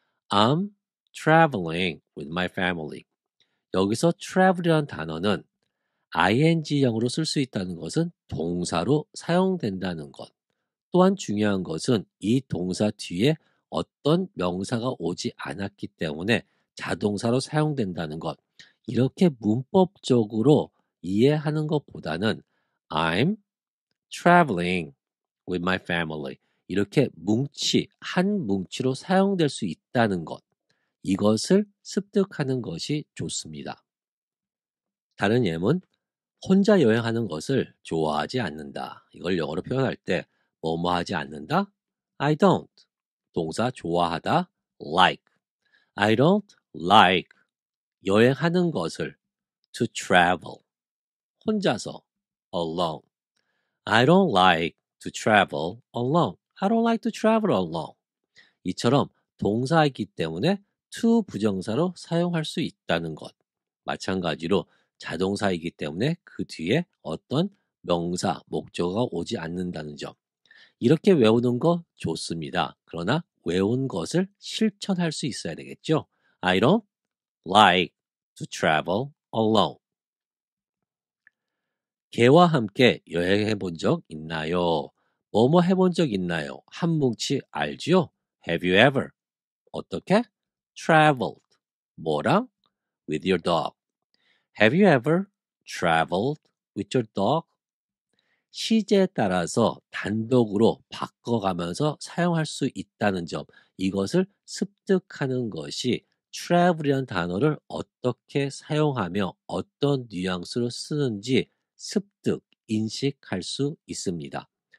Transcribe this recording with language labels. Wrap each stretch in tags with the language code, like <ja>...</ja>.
<en>I'm traveling with my family.</en> <ko>여기서 travel이라는 단어는 ing형으로 쓸 수 있다는 것은 동사로 사용된다는 것. 또한 중요한 것은 이 동사 뒤에 어떤 명사가 오지 않았기 때문에 자동사로 사용된다는 것. 이렇게 문법적으로 이해하는 것보다는</ko> <en>I'm traveling with my family.</en> <ko>이렇게 한 뭉치로 사용될 수 있다는 것. 이것을 습득하는 것이 좋습니다. 다른 예문, 혼자 여행하는 것을 좋아하지 않는다. 이걸 영어로 표현할 때 뭐뭐 하지 않는다?</ko> <en>I don't.</en> <ko>동사 좋아하다 like.</ko> <en>I don't like</en> <ko>여행하는 것을</ko> <en>to travel.</en> <ko>혼자서</ko> <en>alone. I don't like to travel alone. I don't like to travel alone.</en> <ko>이처럼 동사이기 때문에 to 부정사로 사용할 수 있다는 것. 마찬가지로 자동사이기 때문에 그 뒤에 어떤 명사, 목적어가 오지 않는다는 점. 이렇게 외우는 거 좋습니다. 그러나 외운 것을 실천할 수 있어야 되겠죠. I don't like to travel alone. 개와 함께 여행해 본 적 있나요? 뭐뭐 해본 적 있나요? 한 뭉치 알지요?</ko> <en>Have you ever?</en> <ko>어떻게? Traveled. 뭐랑?</ko> <en>With your dog. Have you ever traveled with your dog?</en> <ko>시제에 따라서 단독으로 바꿔가면서 사용할 수 있다는 점, 이것을 습득하는 것이 travel이라는 단어를 어떻게 사용하며 어떤 뉘앙스로 쓰는지 습득, 인식할 수 있습니다.</ko>